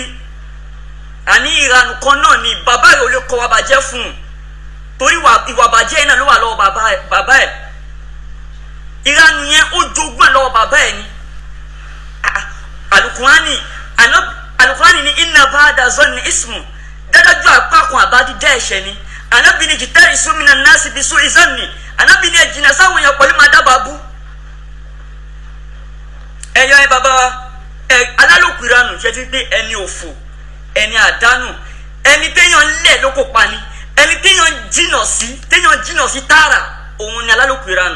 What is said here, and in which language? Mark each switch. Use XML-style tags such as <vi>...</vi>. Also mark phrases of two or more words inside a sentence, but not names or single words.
<yo>Àní ìranù kan náà ni bàbá ẹ̀ ò lè kọ́ wa bàjẹ́ fún un, torí ìwà bàjẹ́ náà ló wà lọ́wọ́ bàbá ẹ̀. Ìranù yẹn ó jogún ẹ̀ lọ́wọ́ bàbá ẹ̀ ni. Alukurani ní</yo> <ar>إن بعض الظن إثم,</ar> <yo>dájájú apá kan àbá dídá ẹ̀ṣẹ̀ ni. Anabi ní</yo> <ar>احترسوا من الناس بسوء الظن.</ar> <yo>Anabi ní ẹ jìnnà sáwọn èèyàn pẹ̀lú máa dábàá bú. Ẹ̀yọ́ ẹ bàbá wa, alálòkù ìranù ṣe ti pé ẹni òfò, ẹni àdánù, ẹni téèyàn lẹ̀ ló kò pa ni, ẹni téèyàn jìnnà sí tààrà, òun ni alálòkù ìranù.</yo>